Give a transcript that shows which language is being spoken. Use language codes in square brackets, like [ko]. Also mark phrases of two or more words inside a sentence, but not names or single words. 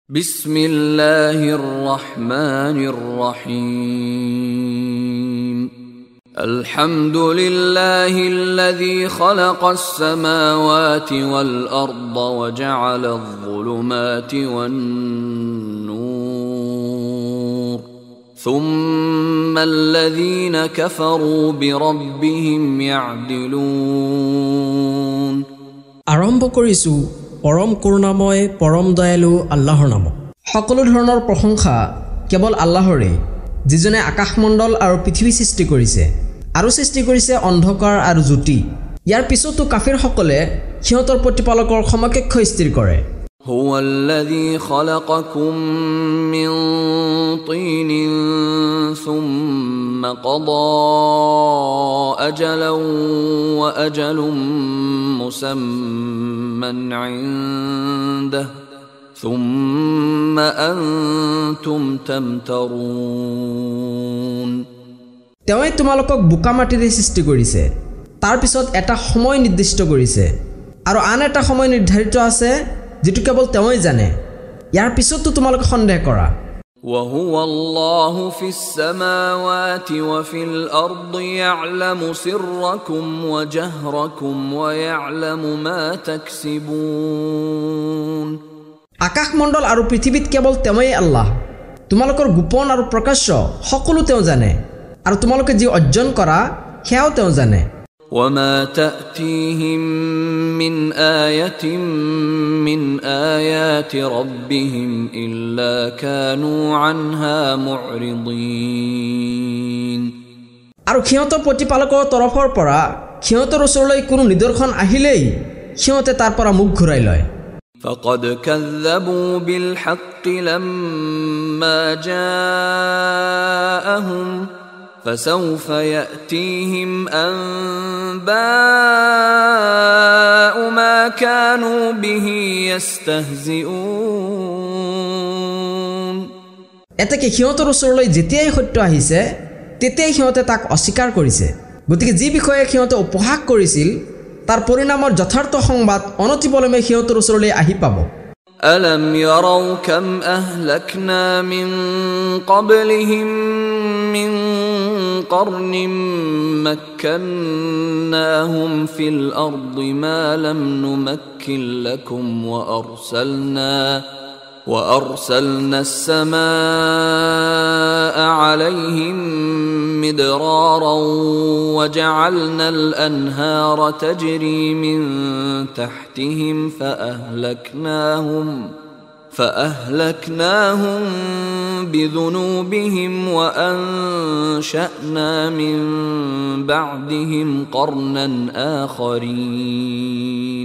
[ar] بسم الله الرحمن الرحيم الحمد لله الذي خلق السماوات والأرض وجعل الظلمات والنور ثم الذين كفروا بربهم يعدلون. [as] আৰম্ভ কৰিছোঁ পৰম কৰুণাময় পৰম দয়ালু আল্লাহৰ নামত। সকলো ধৰণৰ প্ৰশংসা কেৱল আল্লাহৰে, যিজনে আকাশমণ্ডল আৰু পৃথিৱী সৃষ্টি কৰিছে আৰু সৃষ্টি কৰিছে অন্ধকাৰ আৰু জ্যোতি। ইয়াৰ পিছতো কাফিৰসকলে সিহঁতৰ প্ৰতিপালকৰ সমকক্ষ স্থিৰ কৰে। [ar] هو الذي خلقكم من طين ثم قضى أجلا وأجل مسمى عنده ثم أنتم تمترون. [as] তেওঁই তোমালোকক বোকা মাটিৰে সৃষ্টি কৰিছে, তাৰ পিছত এটা সময় নিৰ্দিষ্ট কৰিছে আৰু আন এটা সময় নিৰ্ধাৰিত আছে যেটো কেৱল তেওঁই জানে। ইয়াৰ পিছতো তোমালোকে সন্দেহ কৰা। [ar] وهو الله في السماوات وفي الأرض يعلم سركم وجهركم ويعلم ما تكسبون। [as] আকাশমণ্ডল আৰু পৃথিৱীত কেৱল তেওঁই আল্লাহ। তোমালোকৰ গোপন আৰু প্ৰকাশ্য সকলো তেওঁ জানে আৰু তোমালোকে যি অৰ্জন কৰা সেয়াও তেওঁ জানে। [ar] وما تأتيهم من آية من آيات ربهم إلا كانوا عنها معرضين। [as] আৰু সিহঁতৰ প্ৰতিপালকৰ তৰফৰ পৰা সিহঁতৰ ওচৰলৈ কোনো নিদৰ্শন আহিলেই সিহঁতে তাৰ পৰা মুখ ঘূৰাই লয়। [ar] فقد كذبوا بالحق لما جاءهم فسوف يأتيهم أنباء ما كانوا به يستهزئون। [as] এতেকে সিহঁতৰ ওচৰলৈ যেতিয়াই সত্য আহিছে তেতিয়াই সিহঁতে তাক অস্বীকাৰ কৰিছে। গতিকে যি বিষয়ে সিহঁতে উপহাস কৰিছিল তাৰ পৰিণামৰ যথাৰ্থ সংবাদ অনতিপলমে সিহঁতৰ ওচৰলৈ আহি পাব। [ar] ألم يروا كم أهلكنا من قبلهم من قرن مكناهم في الأرض ما لم نمكن لكم وأرسلنا السماء عليهم مدرارا وجعلنا الأنهار تجري من تحتهم فأهلكناهم بذنوبهم وأنشأنا من بعدهم قرنا آخرين।